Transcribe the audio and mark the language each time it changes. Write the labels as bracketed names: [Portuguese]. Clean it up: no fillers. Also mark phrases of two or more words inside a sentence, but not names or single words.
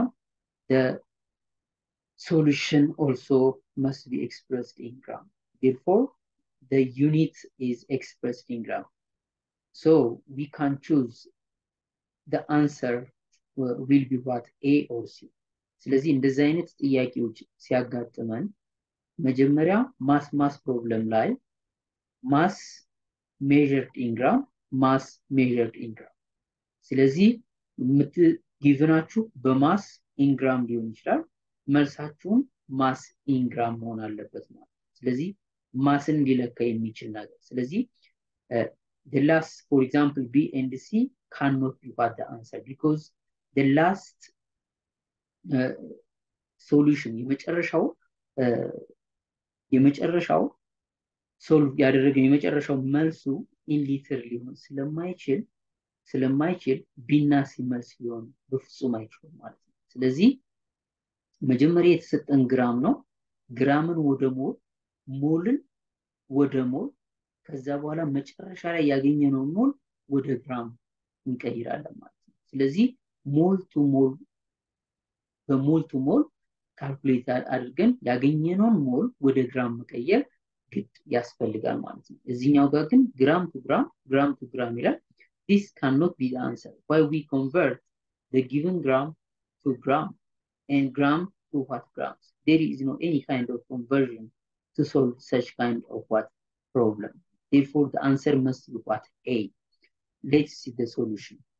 [English] The solution also must be expressed in gram. Therefore, the unit is expressed in gram. So we can choose the answer will be what? A or C. [Amharic] ስለዚህ እንደዚህ አይነት ጥያቄዎች ሲያጋጥመን መጀመሪያ [English] mass problem [Amharic] ላይ ማስ [English] measured in gram mass measured in gram [Amharic] ስለዚህ ጊቭናችሁ በማስ ኢንግራም ሊሆን ይችላል መልሳችሁም [English] mass in gram [Amharic] መሆን አለበት ማለት ስለዚህ ማስን ሊለካ የሚችል ነገር ስለዚህ [English] the last for example B and C cannot be what the answer because the last [Amharic] solution የመጨረሻው ሶልቭ ያደረገው የመጨረሻው መልሱ [English] in liter [Amharic] ሊሆን ስለማይችል ቢና ሲ መልስ ሊሆን በፍጹም አይችልም ማለት ነው ስለዚህ መጀመሪያ የተሰጠን ግራም ነው ግራምን ወደ ሞል ሞልን ወደ ሞል ከዛ በኋላ መጨረሻ ላይ ያገኘነው ሞል ወደ ግራም እንቀይራለን ማለት ነው ስለዚህ ሞል ቱ ሞል ካልኩሌት አድርገን ያገኘነውን ሞል ወደ ግራም መቀየር ግድ ያስፈልጋል ማለት ነው እዚህኛው ጋር ግን ግራም ቱ ግራም ይላል [English] this cannot be the answer why we convert the given gram to gram and gram to what grams there is no any kind of conversion to solve such kind of what problem therefore the answer must be what A let's see the solution